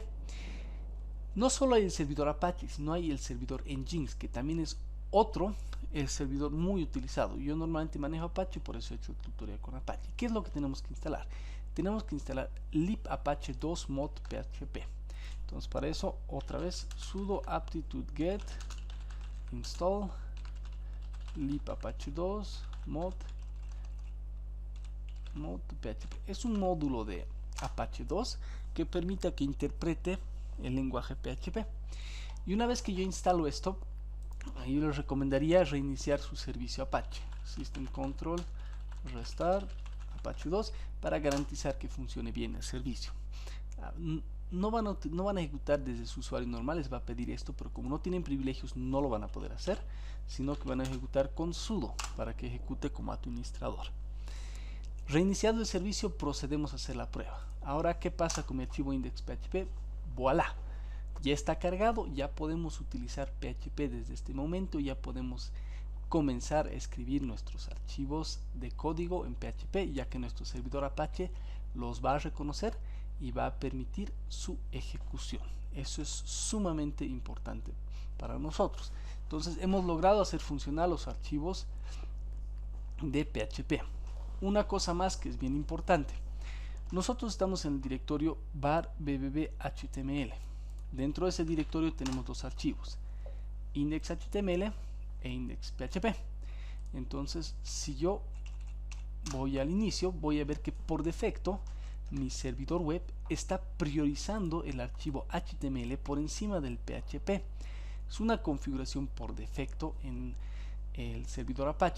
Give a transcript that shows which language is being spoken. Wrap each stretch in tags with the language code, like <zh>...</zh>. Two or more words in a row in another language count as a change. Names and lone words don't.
<es>No solo hay el servidor Apache, sino hay el servidor Nginx, que también es otro servidor muy utilizado. Yo normalmente manejo Apache, por eso he hecho el tutorial con Apache. ¿Qué es lo que tenemos que instalar? Tenemos que instalar libapache 2 mod PHP. Entonces para eso otra vez sudo aptitude-get install libapache 2 mod PHP. Es un módulo de Apache 2 que permite que interprete el lenguaje PHP. Y una vez que yo instalo esto, yo les recomendaría reiniciar su servicio Apache.</es> <en>System control restart</en> <es>Apache 2 para garantizar que funcione bien el servicio. No van a ejecutar desde su usuario normal, les va a pedir esto, pero como no tienen privilegios no lo van a poder hacer, sino que van a ejecutar con sudo para que ejecute como administrador. Reiniciado el servicio, procedemos a hacer la prueba. Ahora, ¿qué pasa con mi archivo index.php? Voilà, ya está cargado, ya podemos utilizar PHP desde este momento, ya podemos comenzar a escribir nuestros archivos de código en PHP, ya que nuestro servidor Apache los va a reconocer y va a permitir su ejecución. Eso es sumamente importante para nosotros. Entonces hemos logrado hacer funcionar los archivos de PHP. Una cosa más que es bien importante: nosotros estamos en el directorio var bbb.html. Dentro de ese directorio tenemos dos archivos, index.html e index.php. Entonces, si yo voy al inicio, voy a ver que por defecto mi servidor web está priorizando el archivo HTML por encima del PHP. Es una configuración por defecto en el servidor Apache.</es>